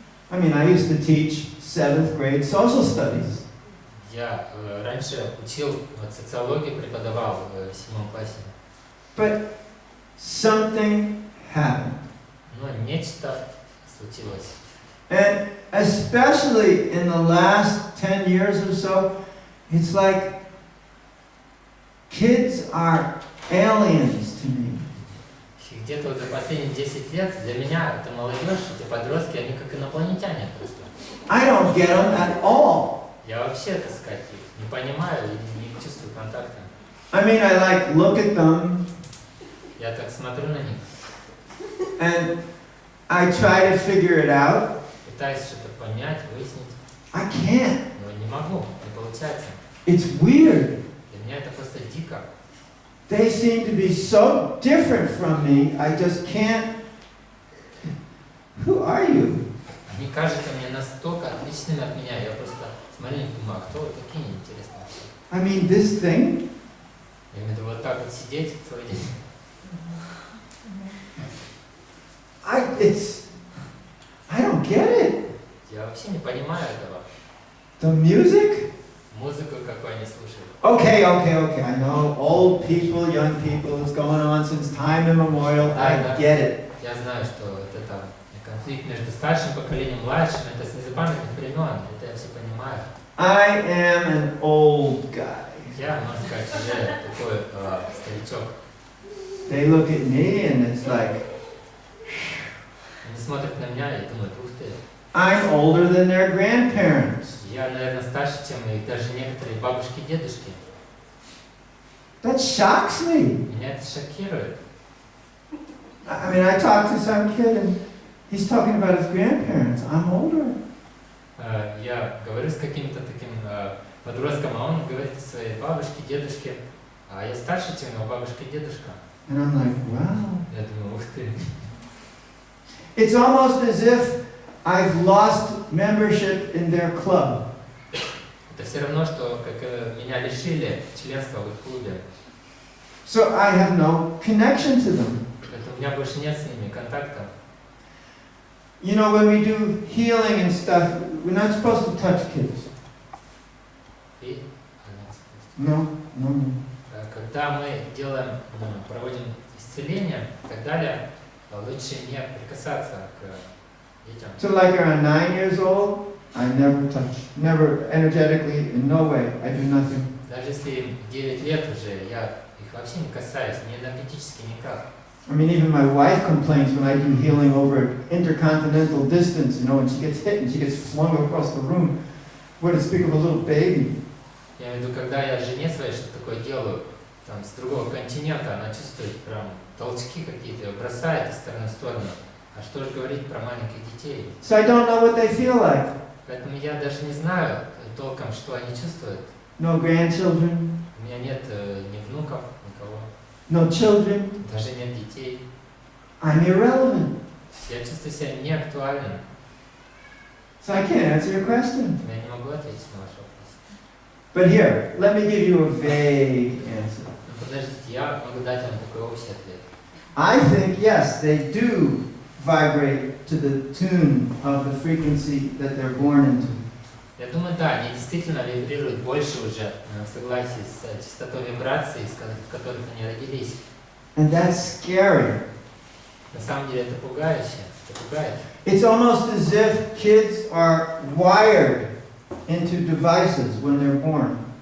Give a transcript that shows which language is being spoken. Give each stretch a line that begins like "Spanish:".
English: I mean, I used to teach 7th grade social studies.
Russian: Я раньше учил социологию, преподавал в 7 классе.
English: But something happened.
Russian: Но нечто случилось.
English: And especially in the last 10 years or so, it's like kids are aliens to me.
Russian: И где-то вот за последние 10 лет для меня это молодежь, эти подростки, они как инопланетяне просто.
English: I don't get them at all.
Russian: Я вообще, так сказать, их не понимаю и не чувствую контакта.
English: I mean, I like look at them
Russian: Я так смотрю на них,
English: and I try to figure it out.
Russian: пытаюсь что-то понять, выяснить,
English: I can't.
Russian: но не могу, не получается.
English: It's weird.
Russian: Для меня это просто дико.
English: They seem to be so different from me, I just can't. Who are you?
Russian: Они кажутся мне настолько отличными от меня, я просто смотрю и думаю, а кто вы такие, интересно вообще.
English: I mean, this thing,
Russian: Я имею в виду вот так вот сидеть целый день.
English: I don't get it.
Russian: Я вообще не понимаю этого.
English: The music?
Russian: Музыку, какую они слушают.
English: Okay. I know old people, young people, it's going on since time immemorial. I get it.
Russian: Я знаю, что вот это конфликт между старшим поколением и младшим, это с незапамятных времен, это я все понимаю.
English: I am an old guy.
Russian: Я, можно сказать, уже такой старичок.
English: They look at me and it's like,
Russian: Они смотрят на меня и думают, ух ты,
English: I'm older than their grandparents.
Russian: я, наверное, старше, чем и даже некоторые бабушки и дедушки.
English: That shocks me.
Russian: Меня это шокирует.
English: I mean, I talked to some kid and he's talking about his grandparents. I'm older.
Russian: Я говорю с каким-то таким подростком, а он говорит о своей бабушке, дедушке, а я старше, чем его бабушка и дедушка.
English: And I'm like, wow.
Russian: Я думаю, ух ты.
English: It's almost as if I've lost membership in their club.
Russian: Это все равно, что как меня лишили членства в их клубе.
English: So I have no connection to them.
Russian: Поэтому у меня больше нет с ними контакта.
English: You know, when we do healing and stuff, we're not supposed to touch kids.
Russian: И
English: No, no, no.
Russian: когда мы делаем, проводим исцеление и так далее, лучше не прикасаться к детям.
English: So like around 9 years old, I never touch. Never energetically, in no way. I do nothing.
Russian: Даже если им 9 лет уже, я их вообще не касаюсь, ни энергетически, никак.
English: I mean, even my wife complains when I do healing over intercontinental distance, you know, and she gets hit and she gets flung across the room. What to speak of a little baby?
Russian: Я имею в виду, когда я жене своей что-то такое делаю, там, с другого континента, она чувствует прям толчки какие-то, ее бросает из стороны в сторону. А что же говорить про маленьких детей?
English: So I don't know what they feel like.
Russian: Поэтому я даже не знаю толком, что они чувствуют.
English: No grandchildren,
Russian: У меня нет ни внуков, никого,
English: no children.
Russian: даже нет детей.
English: I'm irrelevant.
Russian: Я чувствую себя неактуальным.
English: So I can't answer your question.
Russian: Я не могу ответить на ваш вопрос.
English: But here, let me give you a vague answer.
Russian: Но подождите, я могу дать вам такой общий ответ.
English: I think, yes, they do vibrate to the tune of the frequency that they're born into.
Russian: Я думаю, да, они действительно вибрируют больше уже в согласии с частотой вибраций, в которых они родились.
English: And that's scary.
Russian: На самом деле это пугающе, это пугает.
English: It's almost as if kids are wired into devices when they're born.